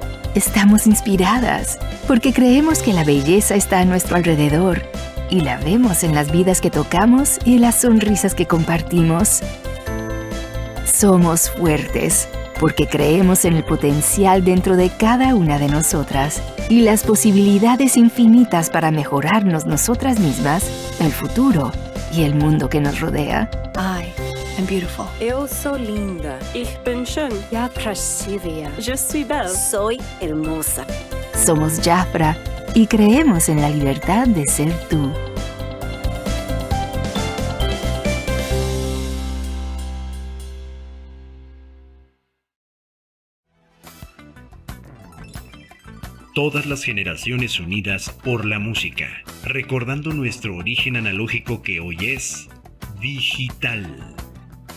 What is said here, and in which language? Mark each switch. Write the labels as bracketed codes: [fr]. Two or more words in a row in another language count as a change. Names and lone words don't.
[es] Estamos inspiradas porque creemos que la belleza está a nuestro alrededor y la vemos en las vidas que tocamos y en las sonrisas que compartimos. Somos fuertes porque creemos en el potencial dentro de cada una de nosotras y las posibilidades infinitas para mejorarnos nosotras mismas, el futuro y el mundo que nos rodea. [en] I am beautiful. [pt] Eu sou linda. [de] Ich bin schön. [ru] Я красивая. [fr] Je suis belle. [es] Soy hermosa. Somos Jafra y creemos en la libertad de ser tú. Todas las generaciones unidas por la música, recordando nuestro origen analógico que hoy es digital.